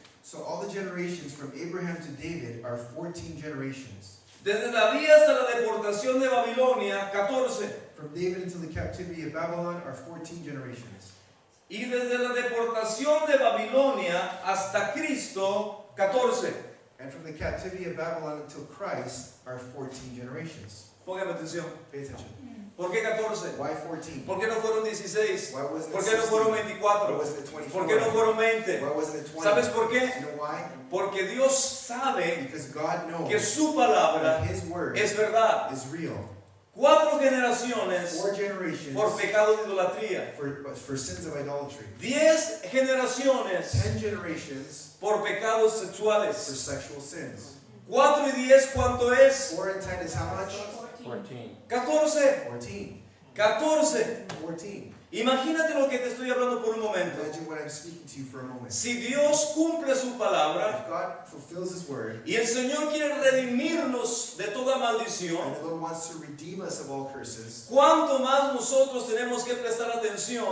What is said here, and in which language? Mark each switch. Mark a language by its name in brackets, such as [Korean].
[English] so all the generations from Abraham to David are 14 generations. [Spanish] Desde David hasta la deportación de Babilonia, 14. [English] From David until the captivity of Babylon are 14 generations. [Spanish] Y desde la deportación de Babilonia hasta Cristo, 14. [English] And from the captivity of Babylon until Christ are 14 generations. [Spanish] Póngame atención. [English] Pay attention. [Spanish] ¿Por qué 14? [English] Why 14? [Spanish] ¿Por qué no fueron 16? [English] Why wasn't [Spanish] ¿Por [English] it [Spanish] qué no [English] 16? [Spanish] fueron [English] Why [Spanish] 24? [English] wasn't it 24? [Spanish] ¿Por qué no fueron 20? [English] Why wasn't it 20? [Spanish] ¿Sabes por qué? [English] You know why? [Spanish] Porque Dios sabe [English] Because God knows [Spanish] que su palabra [English] that His word [Spanish] es verdad. [English] is real. [Spanish] 4 generaciones [English] 4 generations [Spanish] por pecado de idolatría. [English] for sins of idolatry. [Spanish] 10 generaciones [English] 10 generations [Spanish] por pecados [English] for [Spanish] sexuales. [English] sexual sins. [Spanish] 4 y 10, ¿cuánto es? [English] 4 and 10 is how much? [Spanish] 14. [English] 14. [Spanish] 14. [English] 14. [Spanish] 14. Imagínate lo que te estoy hablando por un momento. [English] Imagine what I'm speaking to you for a moment. [Spanish] Si Dios cumple su palabra [English] If God fulfills His word, [Spanish] y el Señor quiere redimirnos de toda [English] and [Spanish] maldición, [English] the Lord wants to redeem us of all curses, [Spanish] ¿cuánto más nosotros tenemos que prestar atención